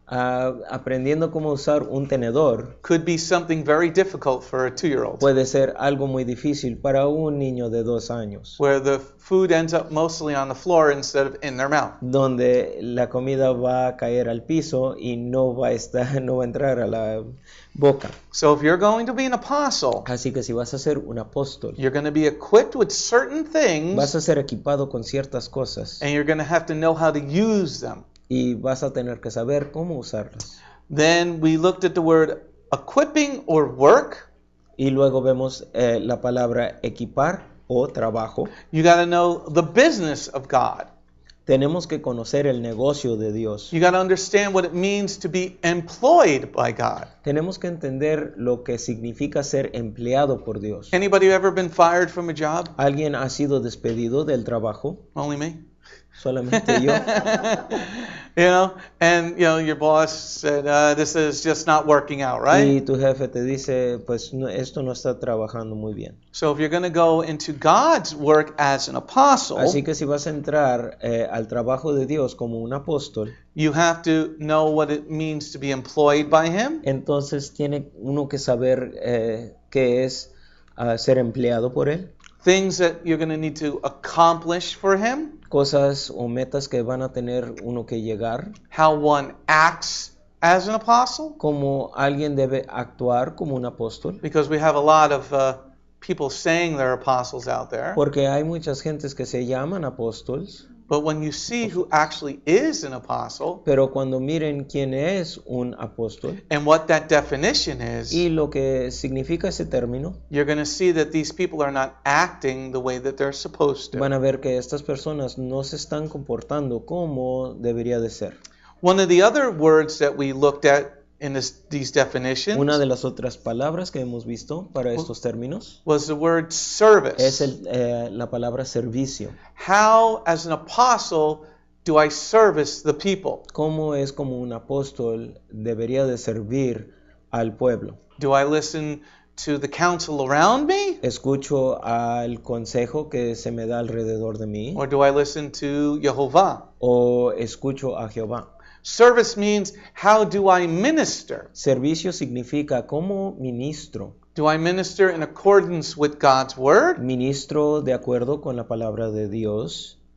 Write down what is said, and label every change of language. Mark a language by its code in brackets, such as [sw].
[es] aprendiendo cómo usar un tenedor, [en] could be something very difficult for a 2-year-old, [es] puede ser algo muy difícil para un niño de 2 años, [en] where the food ends up mostly on the floor instead of in their mouth. [es] donde la comida va a caer al piso y no va a entrar a la boca. [en] So if you're going to be an apostle, [es] Así que si vas a ser un apóstol, [en] you're going to be equipped with certain [es] vas [en] things, [es] a ser equipado con ciertas cosas [en] and you're going to have to know how to use them. [es] y vas a tener que saber cómo usarlas. [en] Then we looked at the word equipping or work. [es] Y luego vemos la palabra equipar o trabajo. [en] You got to know the business of God. [es] Tenemos que conocer el negocio de Dios. [en] You got to understand what it means to be employed by God. [es] Tenemos que entender lo que significa ser empleado por Dios. [en] Anybody ever been fired from a job? [es] ¿Alguien ha sido despedido del trabajo? [en] Only me. [es] solamente yo. [en] Your boss said, this is just not working out, right? [es] Y tu jefe te dice, pues esto no está trabajando muy bien. [en] So if you're going to go into God's work as an apostle, [es] Así que si vas a entrar al trabajo de Dios como un apóstol, [en] you have to know what it means to be employed by Him. [es] entonces tiene uno que saber qué es ser empleado por Él. [en] Things that you're going to need to accomplish for Him. [es] Cosas o metas que van a tener uno que llegar. [en] How one acts as an apostle. [es] Como alguien debe actuar como un apóstol. [en] Because we have a lot of people saying they're apostles out there. [es] Porque hay muchas gentes que se llaman apóstoles. [en] But when you see who actually is an apostle, [es] pero cuando miren quién es un apóstol, [en] and what that definition is, [es] y lo que significa ese término, [en] you're going to see that these people are not acting the way that they're supposed to. [es] van a ver que estas personas no se están comportando como debería de ser. [en] One of the other words that we looked at in these definitions, [es] una de las otras palabras que hemos visto para estos términos, [en] was the word service. [es] Es la palabra servicio. [en] How, as an apostle, do I service the people? [es] ¿Cómo es como un apóstol debería de servir al pueblo? [en] Do I listen to the counsel around me? [es] ¿Escucho al consejo que se me da alrededor de mí? [en] Or do I listen to Jehovah? [es] ¿O escucho a Jehová? [en] Service means, how do I minister? [es] Servicio significa cómo ministro. [en] Do I minister in accordance with God's word? [es] Ministro de acuerdo con la palabra de Dios.